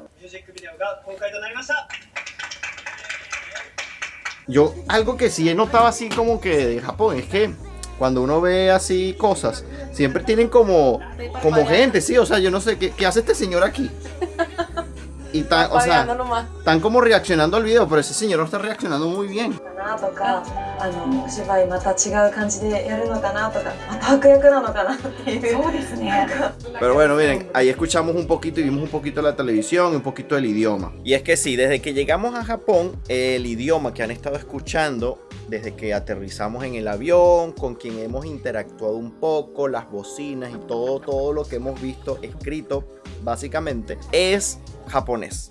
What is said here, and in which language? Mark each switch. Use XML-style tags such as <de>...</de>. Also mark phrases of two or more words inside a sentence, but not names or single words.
<es>Yo, algo que sí he notado así como que de Japón es que cuando uno ve así cosas, siempre tienen como gente, sí, o sea, yo no sé, ¿qué hace este señor aquí? y están, o sea, Apagando nomás. están como reaccionando al video, pero ese señor no está reaccionando muy bien.</es> <ja>なとか、お芝居また違う感じでやるのかなとか、また悪役なのかなっていう。そうですね。</ja> <es>Pero bueno, miren, ahí escuchamos un poquito y vimos un poquito la televisión y un poquito el idioma. Y es que sí, desde que llegamos a Japón, el idioma que han estado escuchando, desde que aterrizamos en el avión, con quien hemos interactuado un poco, las bocinas y todo lo que hemos visto escrito, básicamente, es japonés.</es>